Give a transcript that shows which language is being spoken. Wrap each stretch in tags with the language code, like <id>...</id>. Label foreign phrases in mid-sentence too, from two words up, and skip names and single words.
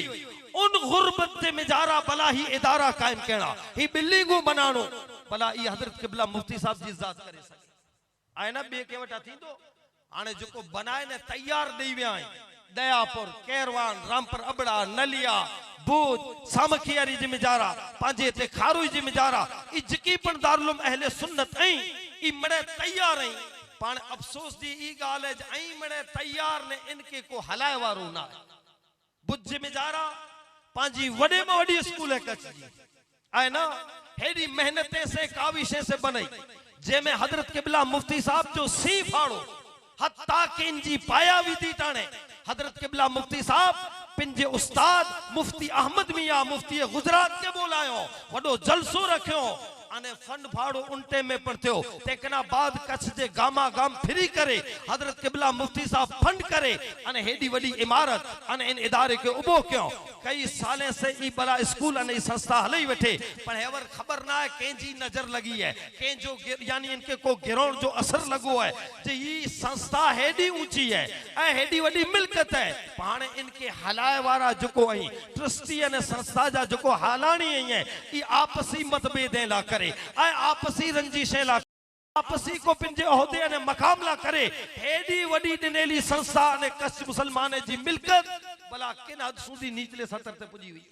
<kfr>उन गुर्बत से मिजारा भला ही इदारा कायम कहना ही बिल्डिंगों बनानो भला ई हजरत किबला मुफ्ती साहब जी जात करे सके आए ना बे के वटा थी तो आने जो को बनाए ने तैयार दई वे आए। दयापुर, कैरवान, रामपुर अबड़ा, नलिया, भूज, सामखियारी जी मिजारा पांजे ते खारुई जी मिजारा ई जकी पण दारुल अहले सुन्नत ऐ ई मड़े तैयार ऐ। पान अफसोस दी ई गाल है ऐ मड़े तैयार ने इनके को हलाए वारो ना बुज जी मिजारा पांजी वडे में वडी स्कूल है कच्छ जी आए ना हेडी मेहनतें से काविशें से बनई जेमें हजरत किबला मुफ्ती साहब जो सी फाड़ो हत्ता कि इनजी पाया विधि टाणे हजरत किबला मुफ्ती साहब पिंजे उस्ताद मुफ्ती अहमद मियां मुफ्ती गुजरात के बोलायो वडो जलसो रखियो अने फंड फाड़ो उनटे में पड़ते हो तेकना बाद कच्छ जे गामा गाम फ्री करे हजरत किबला मुफ्ती साहब फंड करे अने हेडी वडी इमारत अने इन इदारे के उबो क्यों कई साले से ई बड़ा स्कूल अने संस्था हलई बैठे पर हेवर खबर ना है केंजी नजर लगी है के जो यानी इनके को गिरोण जो असर लगो है जे ई संस्था हेडी ऊंची है ए हेडी वडी मिलकत है पाने इनके हलाए वारा जको आई ट्रस्टी अने संस्था जा जको हालानी है ई आपसी मतभेद ला करे आए आपसी रंजिशें ला आपसी को पिंजे ओहदे ने मकाम ला करे हेडी वडी दिनेली संस्था ने कच्छ मुसलमान जी मिलकत भला किन हद सुधी निचले सतर ते पुजी हुई।</kfr>